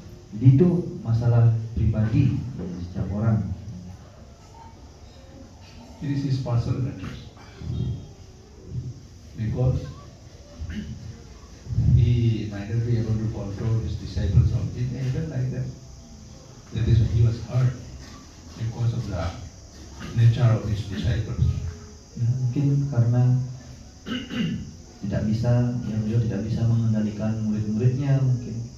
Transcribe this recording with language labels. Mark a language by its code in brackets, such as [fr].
[id] Jadi itu masalah pribadi dari setiap orang. [en] It is his personal matters. Because he might not be able to control his disciples or it may happen like that. That is why he was hurt because of the nature of his disciples. [id] Ya, mungkin karena tidak bisa, ya beliau tidak bisa mengendalikan murid-muridnya mungkin.